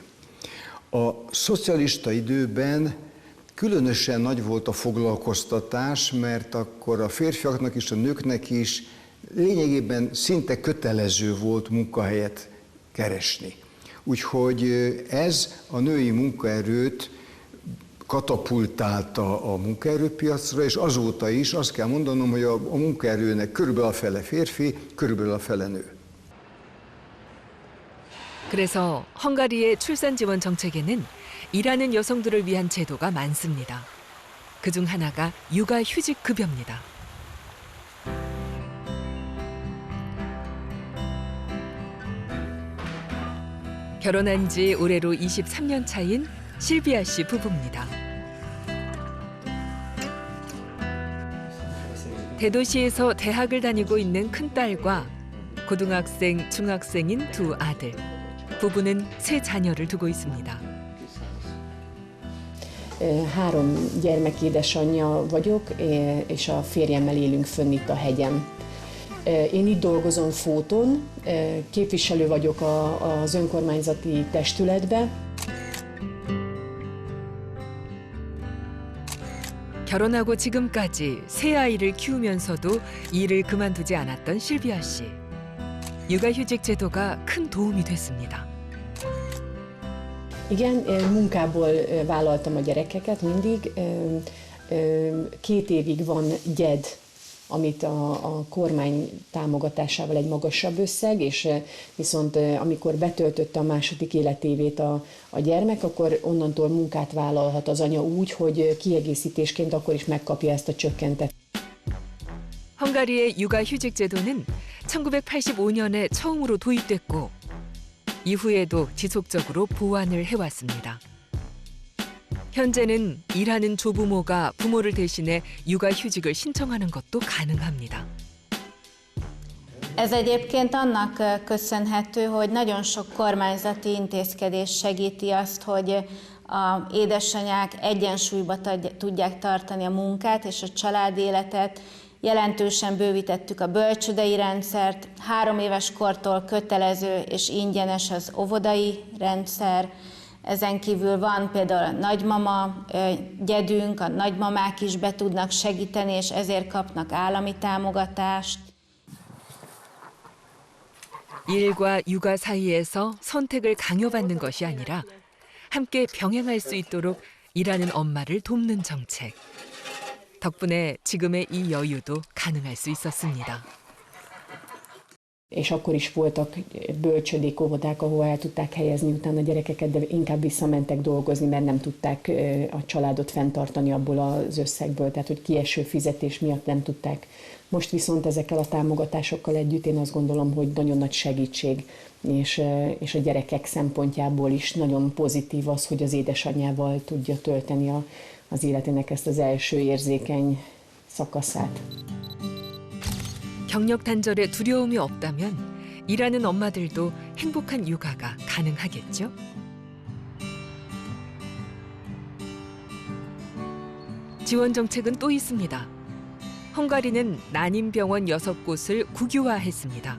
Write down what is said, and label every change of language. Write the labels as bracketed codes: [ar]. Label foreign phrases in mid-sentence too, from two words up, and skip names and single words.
[hu] A szocialista időben különösen nagy volt a foglalkoztatás, mert akkor a férfiaknak és a nőknek is lényegében szinte kötelező volt munkahelyet keresni. Úgyhogy ez a női munkaerőt katapultálta a munkaerőpiacra, és azóta is azt kell mondanom, hogy a munkaerőnek körülbelül a fele férfi, körülbelül a fele nő. [ko] 그래서 헝가리의 출산 지원 정책에는 일하는 여성들을 위한 제도가 많습니다. 그중 하나가 육아휴직 급여입니다. 결혼한 지 올해로 23년 차인 실비아 씨 부부입니다. 대도시에서 대학을 다니고 있는 큰딸과 고등학생, 중학생인 두 아들. 부부는 세 자녀를 두고 있습니다. [hu] 3 gyermek édesanyja vagyok, és a férjemmel élünk fönn itt a hegyen. Én itt dolgozom Fóton, képviselő vagyok az önkormányzati testületben. [ko] 결혼하고 지금까지 세 아이를 키우면서도 일을 그만두지 않았던 실비아 씨. 육아휴직 제도가 큰 도움이 됐습니다. [hu] Igen, munkából vállaltam a gyerekeket mindig. 2 évig van gyed, amit a kormány támogatásával egy magasabb összeg, és viszont amikor betöltötte a második életévét a gyermek, akkor onnantól munkát vállalhat az anya úgy, hogy kiegészítésként akkor is megkapja ezt a csökkentett. [ko] 헝가리의 육아휴직 제도는 1985년에 처음으로 도입됐고 이후에도 지속적으로 보완을 해왔습니다. 현재는 일하는 조부모가 부모를 대신해 육아휴직을 신청하는 것도 가능합니다. [hu] Ez egyébként annak köszönhető, hogy nagyon sok kormányzati intézkedés segíti azt, hogy a édesanyák egyensúlyba tudják tartani a munkát és a családéletet. Jelentősen bővítettük a bölcsődei rendszert, 3 éves kortól kötelező és ingyenes az óvodai rendszer. Ezen kívül van például a nagymama gyedünk, a nagymamák is be tudnak segíteni, és ezért kapnak állami támogatást. [ko] 일과 육아 사이에서 선택을 강요받는 것이 아니라 함께 병행할 수 있도록 일하는 엄마를 돕는 정책. 덕분에 지금의 이 여유도 가능할 수 있었습니다. [hu] És akkor is voltak bölcsödék, óvodák, ahol el tudták helyezni utána a gyerekeket, de inkább visszamentek dolgozni, mert nem tudták a családot fenntartani abból az összegből, tehát hogy kieső fizetés miatt nem tudták. Most viszont ezekkel a támogatásokkal együtt én azt gondolom, hogy nagyon nagy segítség, és a gyerekek szempontjából is nagyon pozitív az, hogy az édesanyjával tudja tölteni az életének ezt az első érzékeny szakaszát. [ko] 경력 단절에 두려움이 없다면 일하는 엄마들도 행복한 육아가 가능하겠죠? 지원 정책은 또 있습니다. 헝가리는 난임병원 6곳을 국유화했습니다.